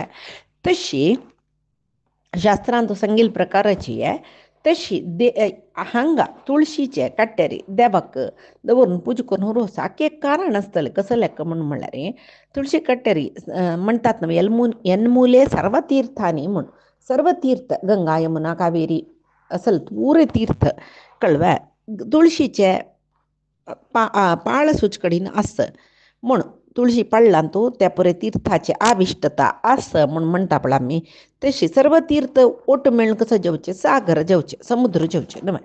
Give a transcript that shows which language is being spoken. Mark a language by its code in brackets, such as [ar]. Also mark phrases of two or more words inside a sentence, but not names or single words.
[kok] तशी शास्त्रांत सांगिल्ले प्रकाराची तशी हांगा तुळशीचे काट्टेरी देवाक दवरून पूजा करून रोस हाका एक कारण आसतलें कसलें म्हूण म्हळ्यार तुळशी कट्टेरी म्हणटात न्हय [sa] यन्मूले सर्वतीर्थांनी [kok] म्हूण सर्व तीर्थ गंगा यमुना कावेरी असल पुरे तीर्थ कळवा तुळशीचे पाळ सुचकडीन आस म्हूण तुळशी पाळलांतू त्या पुरे तीर्थाचे आविश्टता आस म्हूण म्हणटा पळय आमी. तशी सर्व तीर्थ ओट मेळून कसं जेवचें सागर जेवचें समुद्र जेवचें न्हय.